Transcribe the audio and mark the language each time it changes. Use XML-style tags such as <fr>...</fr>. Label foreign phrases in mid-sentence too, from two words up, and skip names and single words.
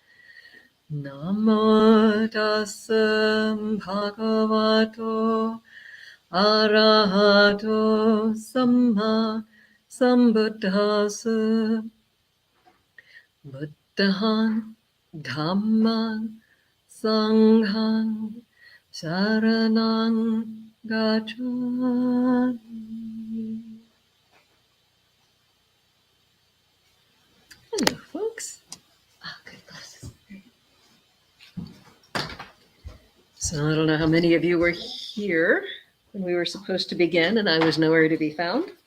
<pi>Namo Tassam Bhagavato Arahato Samma Sambuddhassa. Buddhahan Dhamman Sanghang Saranang Gacchami.</pi> <en>Hello, folks. Good glasses. So I don't know how many of you were here when we were supposed to begin and I was nowhere to be found.</en>